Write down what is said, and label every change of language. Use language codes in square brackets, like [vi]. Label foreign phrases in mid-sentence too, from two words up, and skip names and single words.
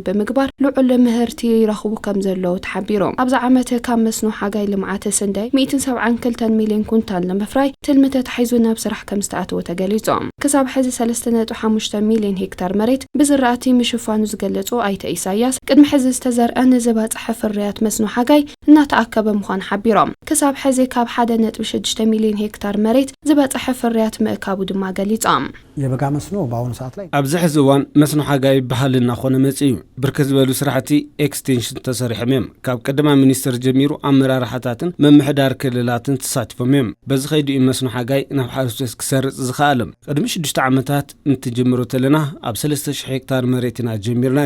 [ti] ብምግባር ልዑል ምህርቲ ይረኽቡ ከም ዘለዉ ተሓቢሮም ኣብዚ ዓመት ካብ መስኖ ሓጋይ ልምዓት ስንዳይ 172 ሚልዮን ኩንታል ንምፍራይ ትልሚ ተታሒዙ ናብ ስራሕ ከም ዝተኣተወ ተገሊጾም ክሳብ ሕዚ 3.5 ሚልዮን ሄክታር መሬት ብዝራእቲ ምሽፋኑ ዝገለጹ ኣይተ ኢሳያስ ቅድሚ ሕዚ ዝተዘርአ ንዝባጽሐ ፍርያት መስኖ ሓጋይ እናተኣከበ ምዃኑ ሓቢሮም ክሳብ ሕዚ ካብ 1.6 ሚልዮን ሄክታር መሬት ዝባጽሐ ፍርያት ምእካቡ ድማ ገሊጾም [am] የበጋ መስኖ በአሁኑ ሰዓት ላይ [ti] ኣብዚ ሕዚ እዋን መስኖ ሓጋይ ባህልና ኾነ መጽዩ ብርክት ዝበሉ ስራሕቲ ኤክስቴንሽን ተሰሪሖም እዮም ካብ ቀደማ ሚኒስተር ጀሚሩ ኣመራርሓታትን መምሕዳር ክልላትን ተሳቲፎም እዮም በዚ ኸይዱ መስኖ ሓጋይ ናብ ሓረስቶት ክሰርጽ ዝኽኣሎም ቅድሚ 6 ዓመታት እንትጅምሩ ተለና ኣብ 3000 ሄክታር መሬት ኢና ጀሚርናዮ